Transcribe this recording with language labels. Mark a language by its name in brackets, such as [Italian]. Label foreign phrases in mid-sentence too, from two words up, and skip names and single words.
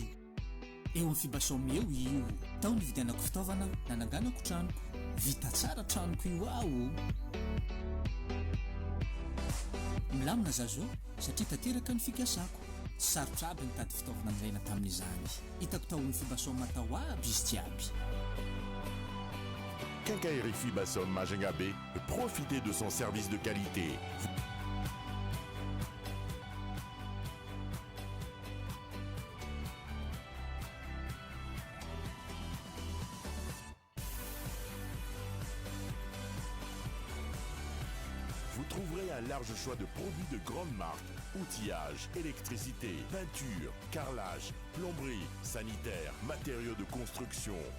[Malagasy] eo amin'ny fibasom eo io tao ny vidianako fitaovana nananganako tranoko vita tsara tranoko io ao milamina zazo satria tanteraka ny fikasako sarotra aby nitady fitaovana niraina tamin'izany hitako tao ny fibasom atao aby izy jiaby. [French] Quincaillerie Fibasom Majengabé, profitez de son service de qualité. Vous trouverez un large choix de produits de grandes marques, outillage, électricité, peinture, carrelage, plomberie, sanitaire, matériaux de construction.